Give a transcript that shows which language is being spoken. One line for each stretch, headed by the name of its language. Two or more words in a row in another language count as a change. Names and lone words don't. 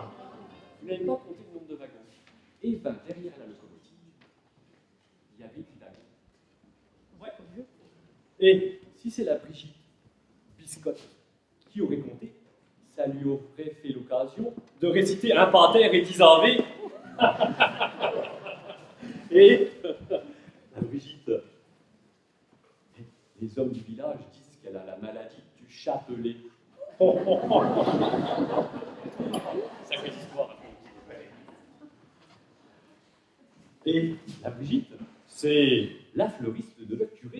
French: Vous n'avez pas compté le nombre de wagons. Et ben, derrière la locomotive, il y avait des wagons. Ouais. Et si c'est la Brigitte Biscotte qui aurait compté, ça lui aurait fait l'occasion de réciter un pater et 10 ave. Et la Brigitte, les hommes du village disent qu'elle a la maladie du chapelet. Sacrée histoire. Et la Brigitte, c'est la fleuriste de notre curé.